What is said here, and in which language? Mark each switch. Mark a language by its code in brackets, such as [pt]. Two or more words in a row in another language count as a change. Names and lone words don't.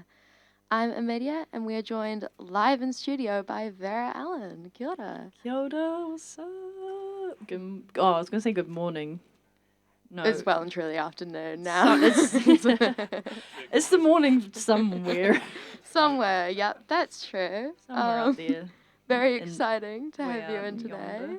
[en] I'm Amelia and we are joined live in studio by Vera Ellen. [mi] Kia ora. Kia ora, [en] what's up? I was going to say good morning. No. It's well and truly afternoon now. It's the morning somewhere. Somewhere, yep, that's true. Somewhere up there. Very in- exciting to have way you out in today.